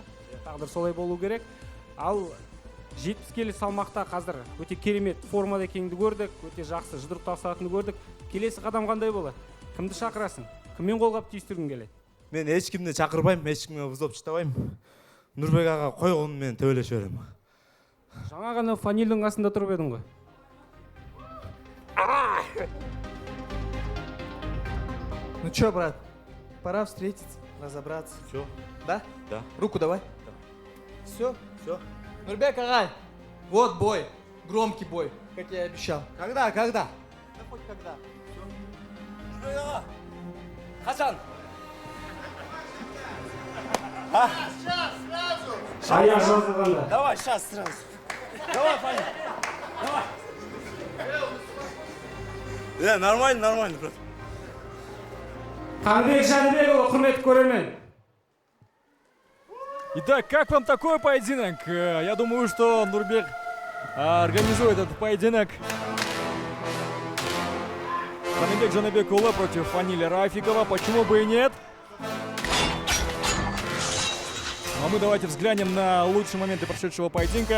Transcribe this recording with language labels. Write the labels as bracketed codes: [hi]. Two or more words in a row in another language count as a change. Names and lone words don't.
[kk] Тағдыр солай болу керек. Ал 70 келі салмақта қазір өте керемет формада екеніңді көрдік, өте жақсы жұдырық тастағаныңды көрдік. Келесі қадам қандай болады? Кімді шақырасың? Кіммен қолғап түйістіргің келеді? Мен ешкімді шақырбаймын, ешкімге вызов шыдамаймын. Нұрбек аға қойғанын мен төйлеп жіберемін. Жаңа ғана Фанильдің қасында тұрып едің ғой. [ru] Ну чё, брат, пора встретиться, разобраться. Всё? Да? Да. Руку давай. Да. Все? Всё? Нурбек Агай, вот бой, громкий бой, как я и обещал. Когда? Да хоть когда. [kk] Нұрбек аға, қашан? Аяқ жазылғанда. [ru] Давай, сейчас сразу. Давай, Фаня. Давай. Нормально, брат. [kk] Қаныбек Жаныбекұлы, құрметті көрермен. [ru] Итак, как вам такой поединок? Я думаю, что Нурбек организует этот поединок. Каныбек Жаныбекулы против Фаниля Рафикова. Почему бы и нет? А мы давайте взглянем на лучшие моменты прошедшего поединка.